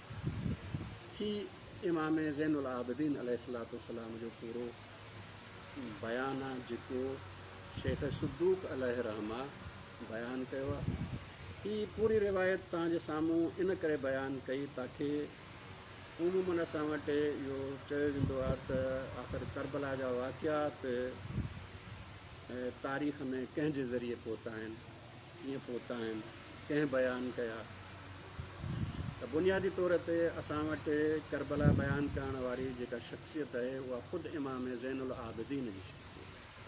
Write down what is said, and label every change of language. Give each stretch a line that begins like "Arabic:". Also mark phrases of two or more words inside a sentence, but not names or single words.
Sindhi: ہی امام زین العابدین علیہ السلام جو پورو بیانہ جکو شیخ صدوق علیہ رحمہ بیان کیا، یہ پوری روایت تاں ساموں ان کرے بیان کئی تاکہ عموماً اساں وٹے یہ چیو ویندو आहे त आख़िर کربلا जा वाक़ियात तारीख़ में कंहिं जे ज़रिए पहुता आहिनि, कीअं पहुता आहिनि, कंहिं बयानु कया। त बुनियादी तौर ते असां वटि करबला बयानु करण वारी जेका शख़्सियत आहे उहा ख़ुदि इमाम ज़ैनुल आबिदीन जी शख़्सियत आहे।